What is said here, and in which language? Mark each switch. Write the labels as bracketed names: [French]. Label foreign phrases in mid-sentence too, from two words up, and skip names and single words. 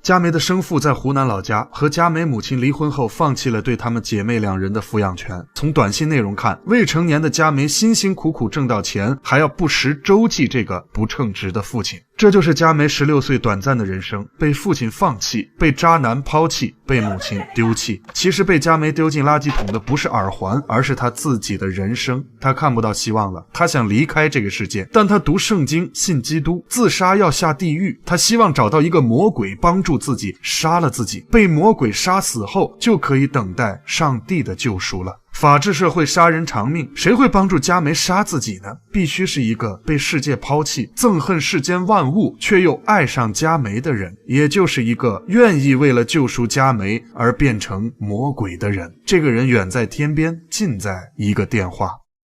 [Chinese] 嘉梅的生父在湖南老家，和嘉梅母親離婚後放棄了對她們姐妹2人的撫養權。從短信內容看，未成年的嘉梅辛辛苦苦掙到錢，還要不時周濟這個不稱職的父親。這就是嘉梅16歲短暫的人生，被父親放棄，被渣男拋棄，被母親丟棄。其實被嘉梅丟進垃圾桶的不是耳環，而是她自己的人生。她看不到希望了，她想離開這個世界，但她讀聖經，信基督，自殺要下地獄。她希望找到一個魔鬼幫助自己，殺了自己，被魔鬼殺死後就可以等待上帝的救贖了。法治社會殺人償命，誰會幫助嘉梅殺自己呢？必須是一個被世界拋棄，憎恨世間萬物，卻又愛上嘉梅的人，也就是一個願意為了救贖嘉梅而變成魔鬼的人。這個人遠在天邊，近在一個電話。